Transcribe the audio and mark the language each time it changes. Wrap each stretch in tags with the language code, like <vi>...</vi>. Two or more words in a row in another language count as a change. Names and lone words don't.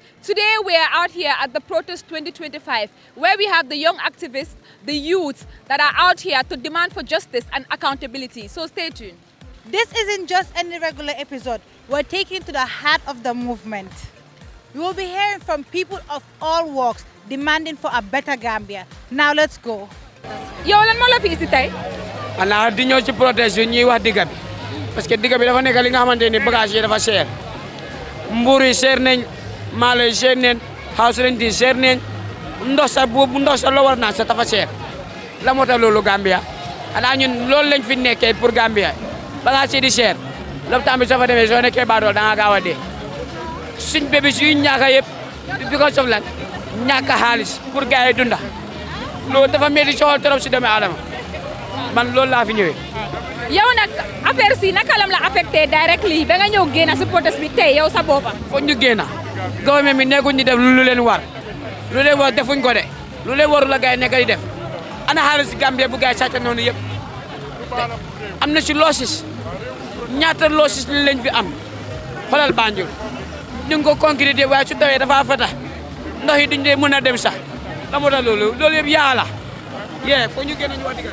<en>Today we are out here at the Protest 2025 where we have the young activists, the youths that are out here to demand for justice and accountability. So stay tuned. This isn't just any regular episode. We're taking to the heart of the movement. We will be hearing from people of all walks demanding for a better Gambia. Now let's go.</en> <wo>Yow lan mo la fi isi tay? Ana di ñëw ci protest yi ñuy wax digga bi</wo> <fr>parce que</fr> <wo>digga bi dafa nekk li nga xamante ni bagage yi dafa cher mbuur yi cher nañ maalo yi cher nañ</wo> <en>house rent</en> <wo>yi cher nañ ndox sa boobu ndox sa loo war naan sa dafa cher la moo tax loolu Gambia ana ñun loolu lañ fi nekkee pour Gambia bagage yi di cher lopitaan bi soo fa demee soo nekkee baadool da nga gaaw a dee suñ bébé suy ñaaka yëpp</wo> <en>because of</en> <wo>lan ñàkk xaalis pour gars yi dunda loolu dafa métti soxal trop si doomu aadama man loolu laa fi ñëwee. Yow nag affaire si naka lam la affecté directly ba nga ñëw génn si protest bi tey yow sa boppa. foog ñu génn gouvernement bi nekkuñ ñu def lu leen war defuñ ko de lu leen warul la gars yi nekk di def ana xaalis Gambie bu gars yi sàcc noonu yëpp am na si losses ñaata losses lañ fi am xoolal Banjul ñu ngi ko concrété waaye su tawee dafa fata ndox yi duñ dee mën a dem sax la moo tax loolu yëpp yàlla yee foo ñu génn ñu wax digal.</wo>